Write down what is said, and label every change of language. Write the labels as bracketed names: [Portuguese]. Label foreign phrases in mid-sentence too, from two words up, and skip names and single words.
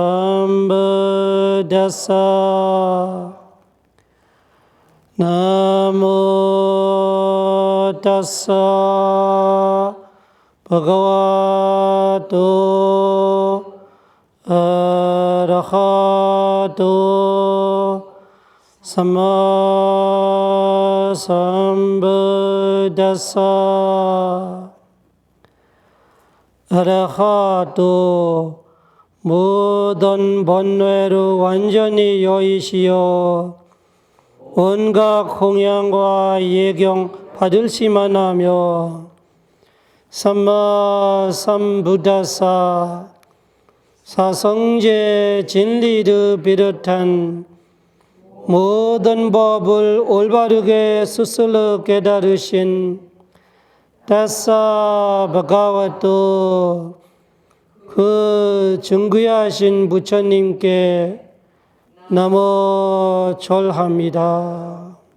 [Pali] sambuddhassa namo tassa bhagavato arahato sammā sambuddhassa arahato [Korean] 모든 번뇌를 완전히 여의시어 온갖 공양과 예경 받을시만 하며 [Pali] sammā sambuddhassa [Korean] 사성제 진리를 비롯한 모든 법을 올바르게 스스로 깨달으신 [Pali] dassa bhagavato [Korean] 그 증귀하신 부처님께 나모 절합니다.